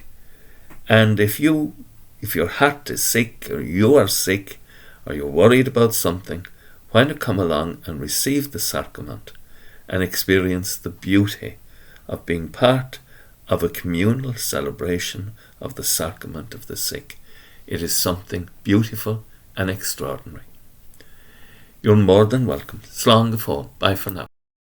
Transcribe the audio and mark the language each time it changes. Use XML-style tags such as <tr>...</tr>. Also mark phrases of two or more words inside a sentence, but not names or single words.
<en>And if your heart is sick, or you are sick, or you're worried about something, why not come along and receive the sacrament and experience the beauty of being part of a communal celebration of the sacrament of the sick. It is something beautiful and extraordinary. You're more than welcome.</en> <ga>Slán go fóill.</ga> <en>Bye for now.</en>